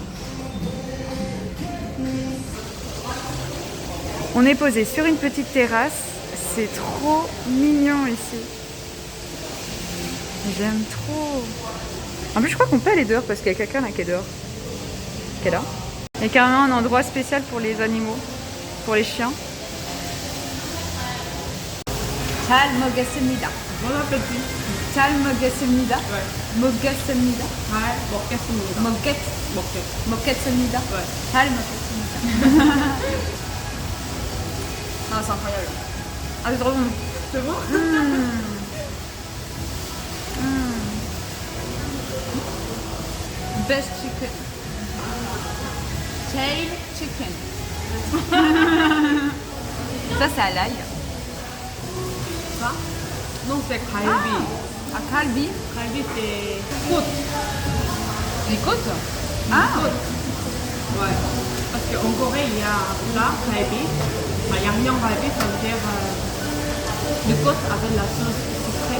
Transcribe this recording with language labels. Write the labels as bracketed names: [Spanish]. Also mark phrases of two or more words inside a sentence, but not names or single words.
[French] On est posé sur une petite terrasse. C'est trop mignon ici. J'aime trop. En plus, je crois qu'on peut aller dehors parce qu'il y a quelqu'un là qui est dehors. Qui est là. Il y a carrément un endroit spécial pour les animaux, pour les chiens. [Korean] 잘 먹겠습니다. [French] Bon appétit. [Korean] 잘 먹겠습니다. [French] Ouais. [Korean] 먹겠습니다. Ouais, 먹겠습니다. 먹겠습니다. [French] Ouais. [Korean] 잘 먹겠습니다. [French] Ah, c'est incroyable. Ah, c'est trop bon. C'est bon? [English] Best chicken. Tail chicken. [French] Ça, c'est à l'ail. Ça? Non, c'est kalbi. À kalbi. Kalbi, c'est côte. Les côtes. Ah! Ouais. Parce qu'en Corée, il y a là, kalbi. [Korean] 양념 갈비, [French] ça veut dire le côte avec la sauce sucrée.